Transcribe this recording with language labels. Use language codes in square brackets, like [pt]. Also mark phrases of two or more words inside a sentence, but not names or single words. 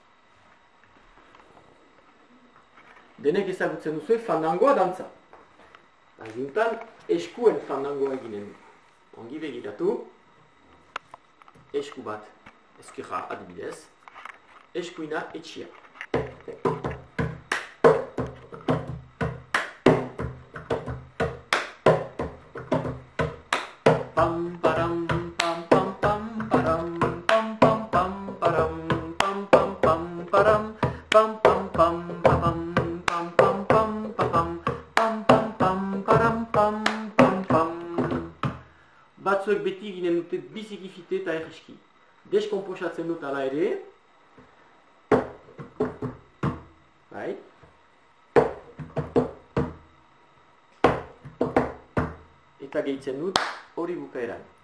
[eu] Denek ezagutzen duzue fandangoa dantza. Agintan, eskuen fandangoa eginen. Ongi begiratu. Esku bat, ezkerra adibidez. Eskuina etxia. Pam, param, pam, pam, pam, param, pam, pam, pam, param, pam, pam, pam, param, pam, pam, pam, pam, pam, pam, pam, pam, pam, pam, pam, param, pam, pam, pam. Batzuek beti ginen dute biziki fite eta erreski. Deskomposatzen dut ala ere. Bai. Eta gehitzen dut hori bukaeran.